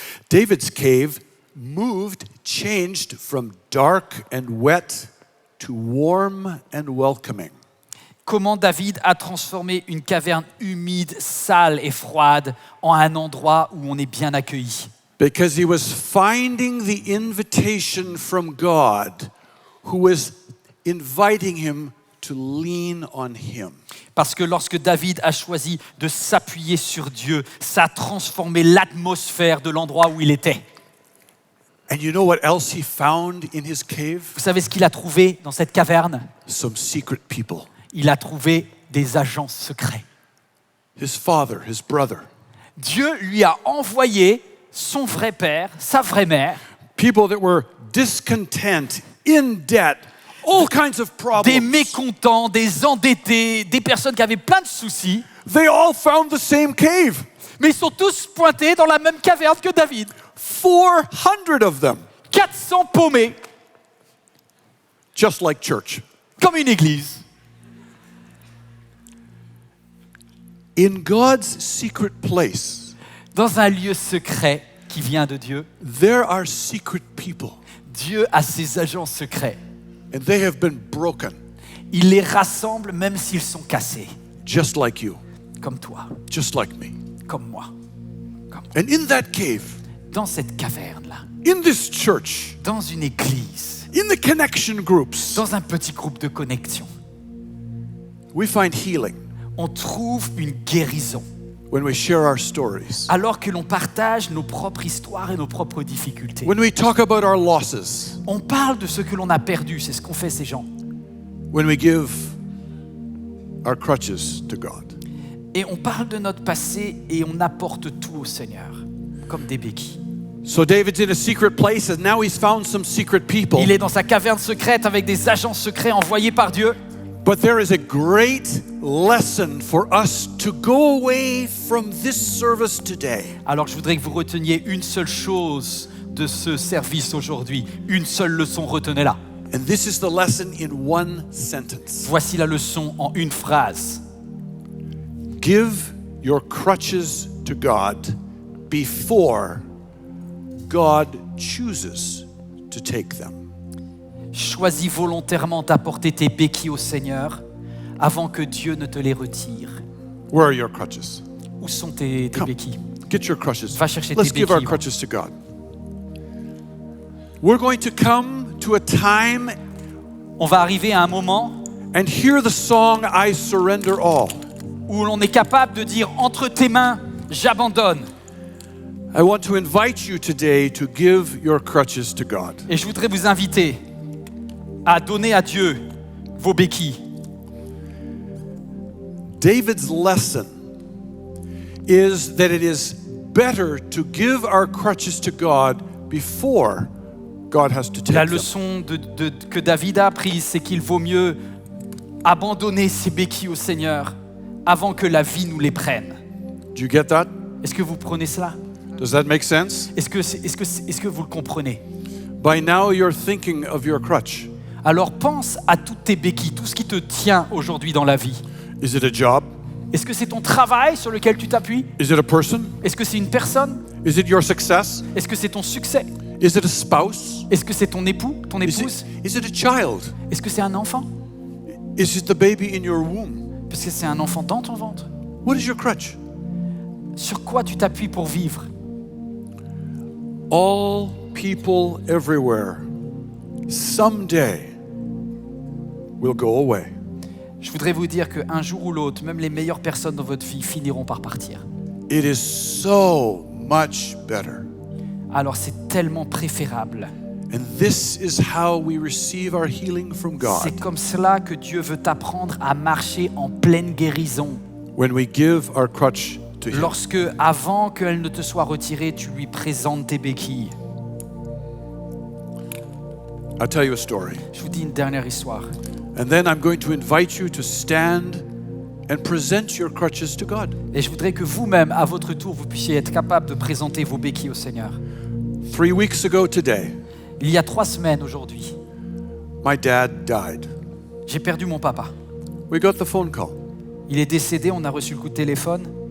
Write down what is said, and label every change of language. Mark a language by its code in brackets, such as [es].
[en] David's cave changed from dark and wet to warm and welcoming. [fr] Comment David a transformé une caverne humide, sale et froide en un endroit où on est bien accueilli. [en] Because he was finding the invitation from God, who was inviting him to lean on him. [fr] Parce que lorsque David a choisi de s'appuyer sur Dieu, ça a transformé l'atmosphère de l'endroit où il était. [en] And you know what else he found in his cave? [fr] Vous savez ce qu'il a trouvé dans cette caverne? [en] Some secret people. [fr] Il a trouvé des agents secrets. [en] His father, his brother. [fr] Dieu lui a envoyé son vrai père, sa vraie mère, [en] People that were discontent, in debt, all kinds of [fr] des [en] problems. [fr] mécontents, des endettés, des personnes qui avaient plein de soucis, [en] They all found the same cave. [fr] mais ils sont tous pointés dans la même caverne que David. [en] 400 of them. [fr] 400 paumés, [en] Just like church. [fr] comme une église. [en] In God's secret place, [fr] Dans un lieu secret qui vient de Dieu, [en] there are secret people, [fr] Dieu a ses agents secrets. [en] and they have been broken, [fr] Il les rassemble même s'ils sont cassés, [en] just like you, [fr] comme toi, [en] just like me. [fr] comme moi. [en] And in that cave, [fr] Dans cette caverne-là, [en] in this church, [fr] dans une église, [en] in the connection groups, [fr] dans un petit groupe de connexion, [en] we find healing [fr] on trouve une guérison. [en] when we share our stories, [fr] Alors que l'on partage nos propres histoires et nos propres difficultés. [en] when we talk about our losses, [fr] On parle de ce que l'on a perdu, c'est ce qu'ont fait ces gens. [en] when we give our crutches to God. [fr] Et on parle de notre passé et on apporte tout au Seigneur, comme des béquilles. [en] So David's in a secret place, and now he's found some secret people. [fr] Il est dans sa caverne secrète avec des agents secrets envoyés par Dieu. [en] But there is a great lesson for us to go away from this service today. [fr] Alors je voudrais que vous reteniez une seule chose de ce service aujourd'hui. Une seule leçon, retenez-la. [en] And this is the lesson in one sentence. [fr] Voici la leçon en une phrase. [en] Give your crutches to God before God chooses to take them. [fr] Choisis volontairement d'apporter tes béquilles au Seigneur avant que Dieu ne te les retire. [en] Where are your crutches? [fr] Où sont tes [en] Come. [fr] béquilles? [en] Get your crutches. [fr] Va chercher [en] Let's [fr] tes [en] give our [fr] béquilles. [en] crutches to God. We're going to come to a time [fr] On va arriver à un moment [en] and hear the song I Surrender All. [fr] où l'on est capable de dire entre tes mains, j'abandonne. [en] I want to invite you today to give your crutches to God. [fr] Et je voudrais vous inviter à donner à Dieu vos béquilles. [en] David's lesson is that it is better to give our crutches to God before God has to take [fr] La [en] them. [fr] leçon que David a apprise, c'est qu'il vaut mieux abandonner ses béquilles au Seigneur avant que la vie nous les prenne. [en] Do you get that? [fr] Est-ce que vous prenez cela? [en] Does that make sense? [fr] Est-ce que vous le comprenez? [en] By now you're thinking of your crutch. [fr] Alors pense à toutes tes béquilles, tout ce qui te tient aujourd'hui dans la vie. [en] Is it a job? [fr] Est-ce que c'est ton travail sur lequel tu t'appuies? [en] Is it a person? [fr] Est-ce que c'est une personne? [en] Is it your success? [fr] Est-ce que c'est ton succès? [en] Is it a spouse? [fr] Est-ce que c'est ton époux, ton épouse? [en] Is it a child? [fr] Est-ce que c'est un enfant? [en] Is it the baby in your womb? [fr] Parce que c'est un enfant dans ton ventre. [en] What is your crutch? [fr] Sur quoi tu t'appuies pour vivre? [en] All people everywhere someday will go away. [fr] Je voudrais vous dire qu'un jour ou l'autre, même les meilleures personnes dans votre vie finiront par partir. [en] It is so much better. [fr] Alors c'est tellement préférable. [en] And this is how we receive our healing from God. [fr] C'est comme cela que Dieu veut t'apprendre à marcher en pleine guérison. [en] When we give our crutch to Him. [fr] Lorsque, avant qu'elle ne te soit retirée, tu lui présentes tes béquilles. [en] I'll tell you a story. [fr] Je vous dis une dernière histoire. [en] And then I'm going to invite you to stand and present your crutches to God. [fr] Et je voudrais que vous-même, à votre tour, vous puissiez être capable de présenter vos béquilles au Seigneur. [en] 3 weeks ago today, [fr] Il y a 3 semaines aujourd'hui, [en] my dad died. [fr] j'ai perdu mon papa. [en] We got the phone call. [fr] Il est décédé, on a reçu le coup de téléphone.